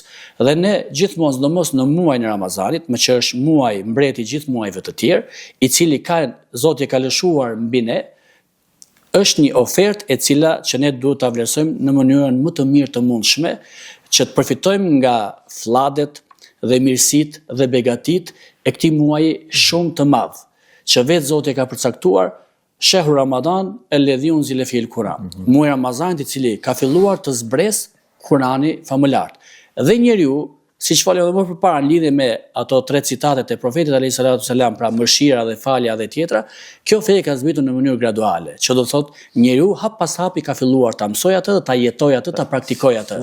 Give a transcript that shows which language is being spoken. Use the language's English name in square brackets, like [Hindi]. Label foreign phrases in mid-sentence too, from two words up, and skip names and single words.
[Albanian] Dhe ne gjithmonë, sidomos në muajin e Ramazanit, më që është muaj mbreti gjithë muajve të tjerë, i cili Zoti e ka lëshuar mbi ne, është një ofertë e cila që ne duhet ta vlerësojmë në mënyrën më të mirë të mundshme, që të përfitojmë nga flladet dhe mirësitë dhe begatit e këtij muaji shumë të madh, që vetë Zoti e ka përcaktuar [Arabic] شهر رمضان الذي أنزل فيه القرآن. [Albanian] Muaji Ramazanit i cili ka filluar të zbresë Kurani famulart. Dhe njeriu, siç folëm edhe më përpara në lidhje me ato 3 citatet e profetit [Arabic] عليه الصلاة والسلام, [Albanian] pra mëshira dhe falja dhe tjetra, kjo fe ka zbritur në mënyrë graduale, që do të thotë njeriu hap pas hapi ka filluar ta mësojë atë, ta jetojë atë, ta praktikojë atë.